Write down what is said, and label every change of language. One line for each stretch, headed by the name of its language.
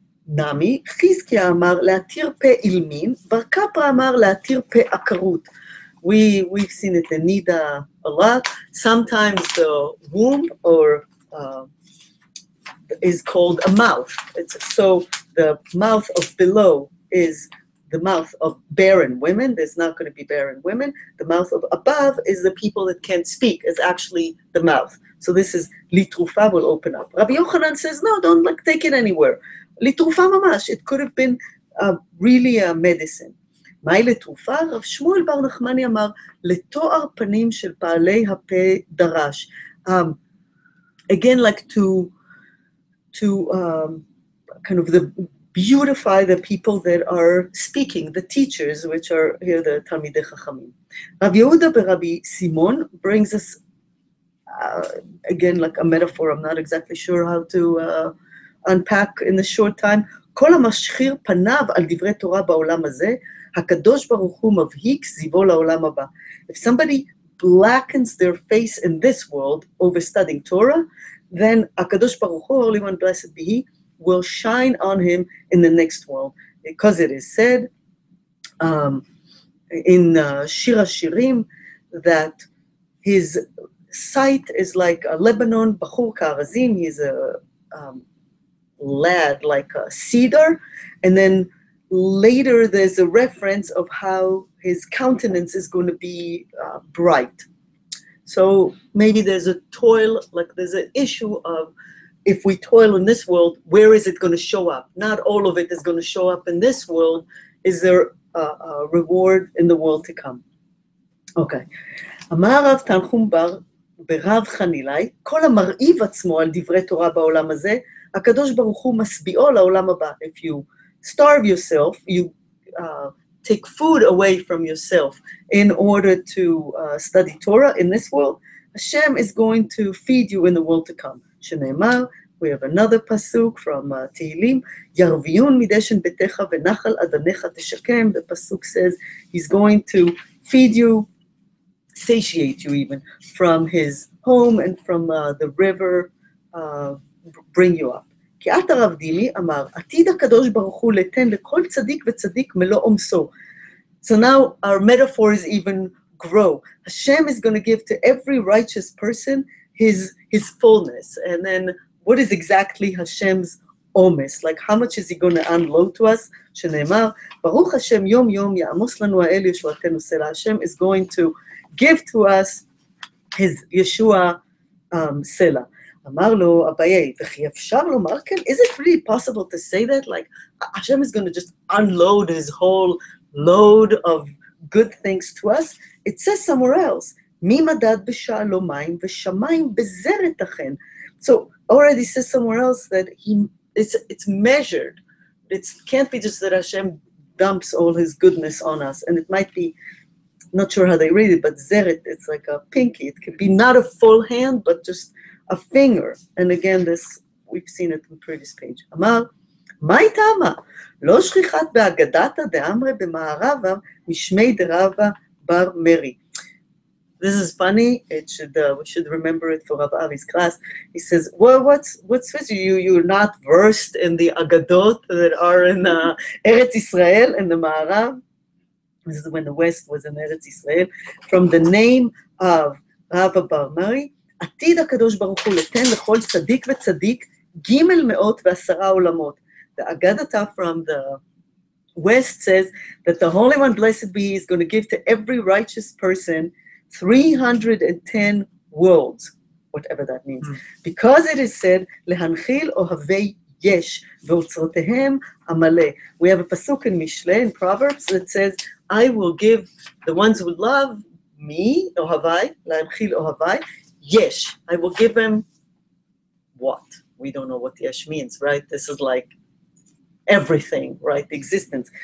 Hebrew: נמי, חזקיה אמר להתיר פה אילמין, בר קפרא אמר להתיר פה עקרות.
English: We've seen it in Nida a lot. Sometimes the womb or is called a mouth. So the mouth of below is the mouth of barren women. There's not going to be barren women. The mouth of above is the people that can't speak, is actually the mouth. So this is litrufa will open up. Rabbi Yochanan says, no, don't take it anywhere. Litrufa mamash. It could have been really a medicine.
Hebrew: מהי לתרופה? רב שמואל בר נחמני אמר, לתואר פנים של פעלי הפה דרש.
English: Again, like to kind of beautify the people that are speaking, the teachers, which are here the Talmidei Chachamim. Rav Yehuda b'Rabbi Simon brings us, again, like a metaphor. I'm not exactly sure how to unpack in the short time.
Hebrew: כל המשחיר פניו על דברי תורה בעולם הזה, הקדוש ברוך הוא מבהיק זיוו לעולם הבא.
English: If somebody blackens their face in this world over studying Torah, then HaKadosh Baruch Hu, Holy One, blessed be He, will shine on him in the next world. Because it is said in Shir HaShirim that his sight is like a Lebanon, Bachur Ka'arazim, he's a lad like a cedar, and then later there's a reference of how his countenance is going to be bright. So maybe there's a toil, like there's an issue of if we toil in this world, where is it going to show up? Not all of it is going to show up in this world. Is there a reward in the world to come? Okay.
Hebrew: אמר רב תנחום בר ברב חנילאי, כל המרעיב עצמו על דברי תורה בעולם הזה, הקדוש ברוך הוא משביעו לעולם הבא.
English: If you starve yourself, you take food away from yourself in order to study Torah in this world, Hashem is going to feed you in the world to come.
Hebrew: שנאמר,
English: we have another pasuk from Tehillim,
Hebrew: ירביון מדשן ביתך ונחל אדניך תשקם.
English: The pasuk says he's going to feed you, satiate you even, from his home and from the river, bring you up.
Hebrew: כי את הרב דימי אמר, עתיד הקדוש ברוך הוא לתן לכל צדיק וצדיק מלוא עומסו.
English: So now our metaphors even grow. Hashem is going to give to every righteous person his fullness. And then what is exactly Hashem's omes? Like how much is he going to unload to us?
Hebrew: שנאמר, ברוך השם יום יום יעמוס לנו האל ישועתנו סלע.
English: Hashem is going to give to us his Yeshua סלע.
Hebrew: אמר לו, אביי, וכי אפשר לומר כן?
English: Is it really possible to say that? Like, Hashem is going to just unload his whole load of good things to us? It says somewhere else,
Hebrew: מי מדד בשעלו מים ושמיים בזרת אכן.
English: So, already says somewhere else that it's measured. It can't be just that Hashem dumps all his goodness on us. And it might be, not sure how they read it, but zeret, it's like a pinky. It could be not a full hand, but just a finger. And again, this, we've seen it in the previous page.
Hebrew: אמר, מה איתמה?
Aramaic: לא שכיחת באגדתא דאמרי במערבה משמי דרבה בר מרי.
English: This is funny. It should we should remember it for Rav Avi's class. He says, "Well, what's with you? You're not versed in the agadot that are in Eretz Israel in the Ma'arav." This is when the West was in Eretz Israel. From the name of Rav Bar Mari,
Hebrew: עתיד הקדוש ברוך הוא לתן לכל צדיק וצדיק ג' מאות ועשרה עולמות.
English: The Agadata from the West says that the Holy One, blessed be He, is going to give to every righteous person 310 worlds, whatever that means.
Hebrew: Because it is said, להנחיל אוהבי יש, ואוצרותיהם המלא.
English: We have a pasuk in Mishle, in Proverbs, that says, I will give the ones who love me,
Hebrew: אוהבי, להנחיל אוהבי,
English: yesh. I will give them what? We don't know what yesh means, right? This is like everything, right? The existence.